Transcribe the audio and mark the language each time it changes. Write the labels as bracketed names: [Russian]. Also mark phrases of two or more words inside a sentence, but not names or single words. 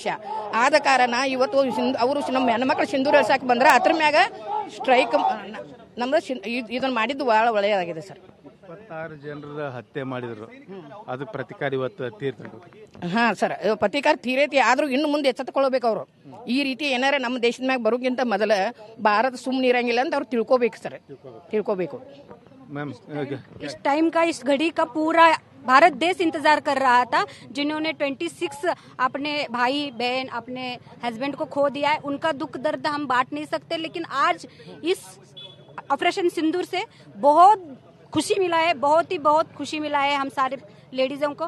[Kannada] ಆದ ಕಾರಣ ಇವತ್ತು ಅವರು ನಮ್ಮ ಹೆಣ್ಣು ಮಕ್ಕಳು ಸಿಂಧೂರ ಎಳ್ಸಾಕ ಬಂದ್ರೆ ಅದ್ರ ಮ್ಯಾಗ ಸ್ಟ್ರೈಕ್ ನಮ್ದು ಇದನ್ನ ಮಾಡಿದ್ದು ಭಾಳ ಒಳ್ಳೆಯದಾಗಿದೆ ಸರ್. 26 ಜನರ ಹತ್ಯೆ ಮಾಡಿದ್ರು, ಅದು ಪ್ರತಿಕಾರ ಇವತ್ತು ತೀರ್ಪು. ಹಾಂ ಸರ್, ಪ್ರತಿಕಾರ ತೀರೈತಿ, ಆದ್ರೂ ಇನ್ನು ಮುಂದೆ ಎಚ್ಚೆತ್ತುಕೊಳ್ಬೇಕು ಅವರು. ಈ ರೀತಿ ಏನಾರ ನಮ್ಮ ದೇಶದ ಮ್ಯಾಗ ಬರೋಕ್ಕಿಂತ ಮೊದಲ ಭಾರತ ಸುಮ್ಮನೆ ಇರಂಗಿಲ್ಲ ಅಂತ ಅವ್ರು ತಿಳ್ಕೊಬೇಕು ಸರ್, ತಿಳ್ಕೊಬೇಕು. [Hindi] मैम इस टाइम का, इस घड़ी का पूरा भारत देश इंतजार कर रहा था, जिन्होंने 26 अपने भाई बहन अपने हस्बैंड को खो दिया है. उनका दुख दर्द हम बांट नहीं सकते, लेकिन आज इस ऑपरेशन सिंदूर से बहुत खुशी मिला है, बहुत खुशी मिला है हम सारे लेडीजों को.